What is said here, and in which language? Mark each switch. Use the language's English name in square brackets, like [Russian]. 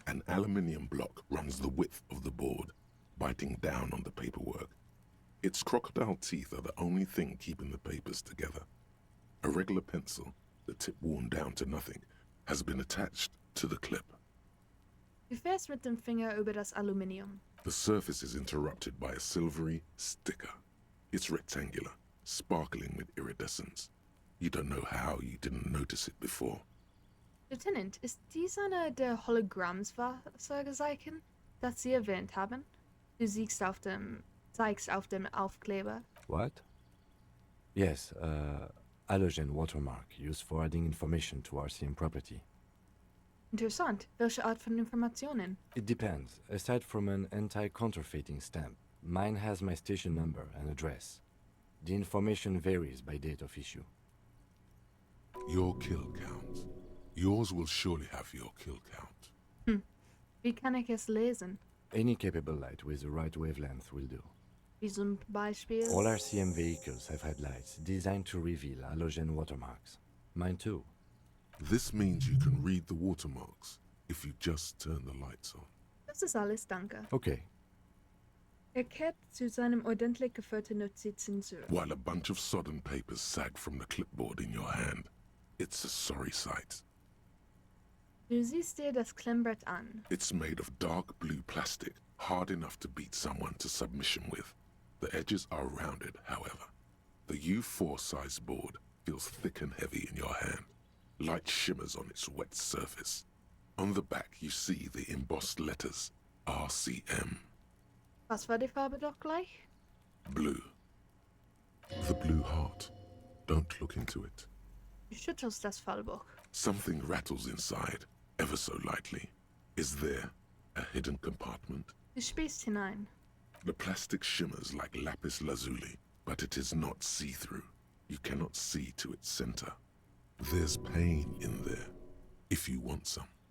[English] An aluminium block runs the width of the board, biting down on the paperwork. Its crocodile teeth are the only thing keeping the papers together. A regular pencil, the tip worn down to nothing, has been attached to the clip. [German] Du fährst mit dem Finger über das Aluminium. [English] The surface is interrupted by a silvery sticker. It's rectangular, sparkling with iridescence. You don't know how you didn't notice it before. [German] Lieutenant, ist dies einer der Hologrammfahrzeuge, das Sie erwähnt haben? Du zeigst auf dem Aufkleber. [English] What? Yes, halogen watermark used for adding information to RCM property. [German] Interessant. Welche Art von Informationen? [English] It depends. Aside from an anti-counterfeiting stamp, mine has my station number and address. The information varies by date of issue. Your kill count. Yours will surely have your kill count. [German] Wie kann ich es lesen? [English] Any capable light with the right wavelength will do. [German] Wie zum Beispiel? [English] All RCM vehicles have had lights designed to reveal halogen watermarks. Mine too. This means you can read the watermarks if you just turn the lights on. [German] Das ist alles, danke. [English] Okay. [German] Er kehrt zu seinem ordentlich geführten Notizen zurück. [English] While a bunch of sodden papers sag from the clipboard in your hand. It's a sorry sight. [German] Du siehst dir das Klemmbrett an. [English] It's made of dark blue plastic, hard enough to beat someone to submission with. The edges are rounded, however. The U4 size board feels thick and heavy in your hand. Light shimmers on its wet surface. On the back you see the embossed letters, RCM. [German] Was war die Farbe doch gleich? [English] Blue. The blue heart. Don't look into it. [German] Du schüttelst das Fallbuch. [English] Something rattles inside, ever so lightly. Is there a hidden compartment? [German] Du spähst hinein. [English] The plastic shimmers like lapis lazuli, but it is not see-through. You cannot see to its center. There's pain in there, if you want some.